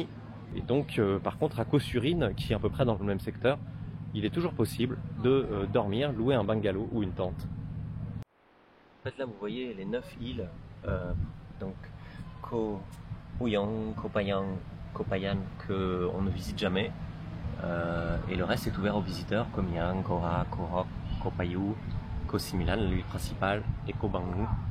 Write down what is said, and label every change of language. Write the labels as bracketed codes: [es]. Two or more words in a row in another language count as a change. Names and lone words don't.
[fr] Et donc par contre à Koh Surin, qui est à peu près dans le même secteur, il est toujours possible de dormir, louer un bungalow ou une tente. En fait là vous voyez les 9 îles, donc Koh Uyang, Koh Payang, Koh Phayan qu'on ne visite jamais. Et le reste est ouvert aux visiteurs, Koh Myang, Koh Ha, Koh Rok, Koh Payu, Koh Similan, l'île principale, et Koh Bangu.